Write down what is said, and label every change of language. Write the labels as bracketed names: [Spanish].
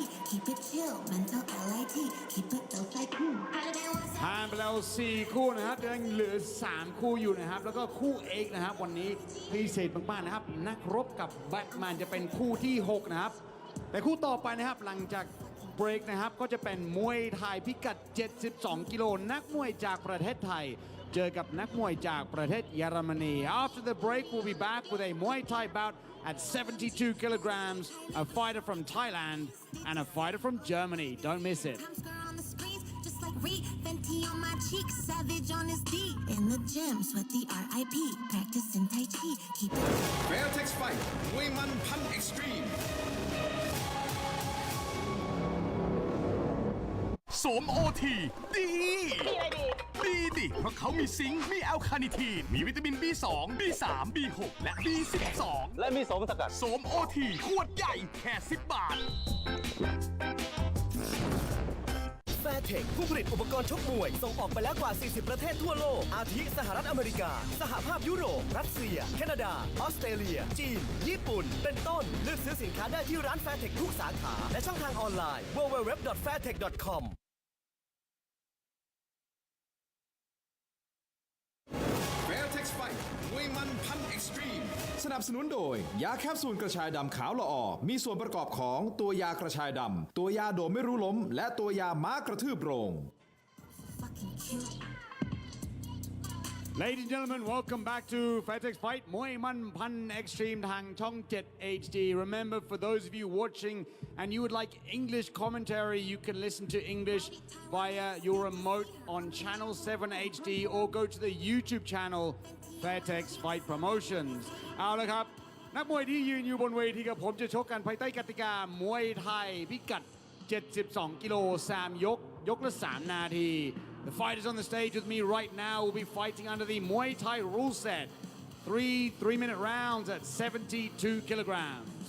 [English] Keep it chill, mental LIT, keep it dope like cool. [Thai] ผ่านไปแล้ว 4 คู่นะครับยังเหลือ 3 คู่อยู่นะครับแล้วก็คู่เอกนะครับวันนี้พิเศษมากๆนะครับนักรบกับแบทแมนจะเป็นคู่ที่ 6 นะครับแต่คู่ต่อไปนะครับหลังจากเบรกนะครับก็จะเป็นมวยไทยพิกัด 72 กิโลนักมวยจากประเทศไทยเจอกับนักมวยจากประเทศเยอรมนี [English] After the break we'll be back with a Muay Thai bout at 72 kilograms, a fighter from Thailand and a fighter from Germany. Don't miss it. On the screens, just like Reed, Fenty on my cheek, savage on his D. In the gym, sweat the RIP, practicing Tai Chi, keep it. [Thai] Fairtex Fight มวยมันพัน Extreme โสมโอทีดีดีดิเพราะเขามีซิงค์มีแอลคาเนิทีนมีวิตามิน B2 B3 B6 และ B12 และมีโสมสกัด โสมโอทีขวดใหญ่แค่10 บาท Fairtex ผู้ผลิตอุปกรณ์ชกมวยส่งออกไปแล้วกว่า 40 ประเทศทั่วโลก อาทิสหรัฐอเมริกา สหภาพยุโรป รัสเซีย แคนาดา ออสเตรเลีย จีน ญี่ปุ่น เป็นต้น เลือกซื้อสินค้าได้ที่ร้าน Fairtex ทุกสาขา และช่องทางออนไลน์ www.fairtex.com Fairtex Fight มวยมันพัน Extreme สนับสนุนโดยยาแคปซูลกระชายดำขาวละออมีส่วนประกอบของตัวยากระชายดำตัวยาโดดไม่รู้ล้มและตัวยาม้ากระทืบโรง [English] Fucking cute. Ladies and gentlemen, welcome back to Fairtex Fight มวยมันพัน Extreme [Thai] ทางช่อง 7 HD. [English] Remember, for those of you watching and you would like English commentary, you can listen to English via your remote on channel 7 HD or go to the YouTube channel Fairtex Fight Promotions. [Thai] เอาละครับนักมวยที่ยืนอยู่บนเวทีกับผมจะชกกันภายใต้กติกามวยไทยพิกัด 72 กิโล 3 ยก ยกละ 3 นาที [English] The fighters on the stage with me right now will be fighting under the Muay Thai rule set. 3-minute rounds at 72 kilograms.